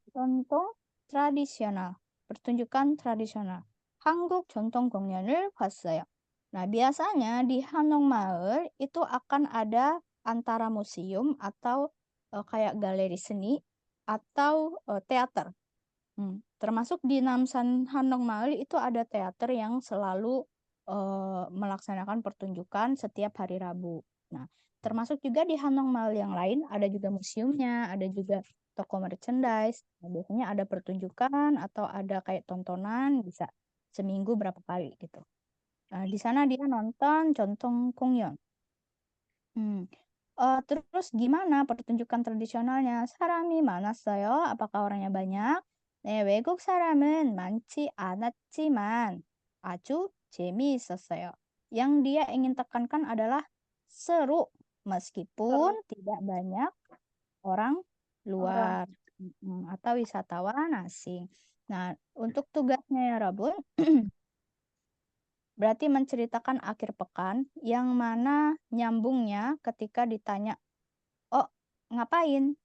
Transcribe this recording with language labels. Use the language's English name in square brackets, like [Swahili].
[Indonesian] 전통 tradisional. Pertunjukan tradisional. [Korean] 한국 전통 공연을 봤어요. [Indonesian] Nah, biasanya di Hanong Maul itu akan ada antara museum atau kayak galeri seni atau teater. Termasuk di Namsan Hanong Maul itu ada teater yang selalu melaksanakan pertunjukan setiap hari Rabu. Nah, termasuk juga di Hanong Maul yang lain ada juga museumnya, ada juga toko merchandise. Nah, biasanya ada pertunjukan atau ada kayak tontonan, bisa seminggu berapa kali gitu. Nah, di sana dia nonton Jontong Kongyeon. Terus gimana pertunjukan tradisionalnya? [Korean] 사람이 많았어요. [Indonesian] Apakah orangnya banyak? [Korean] 네, 외국 사람은 많지 않았지만 아주 재미있었어요. [Indonesian] Yang dia ingin tekankan adalah seru meskipun tidak banyak orang luar atau wisatawan asing. Nah, untuk tugasnya ya Rabun, berarti menceritakan akhir pekan yang mana nyambungnya ketika ditanya, oh ngapain?